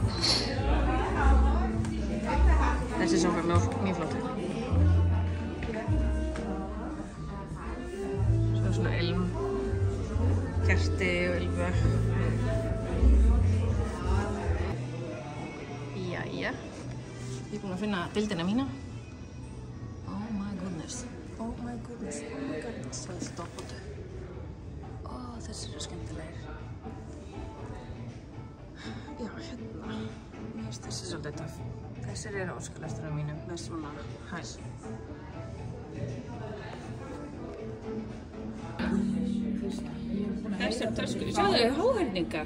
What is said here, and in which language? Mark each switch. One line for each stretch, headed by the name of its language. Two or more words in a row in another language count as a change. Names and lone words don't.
Icelandic: Þessi sókar mjög flott. Svona ilm, kerti og ilmvögg. Jæja. Ég er búin að finna bildina mína.
English: Oh my goodness. Oh my goodness. Oh my god.
Icelandic: Það er stoppandi. Ó, þessir eru skemmtilegir. Já, hérna. Mér finnst þessi svolítið töff. Þessir eru óskalesturinn mínum með svona hæl. Þessar töskur, sjáðu háhyrningar.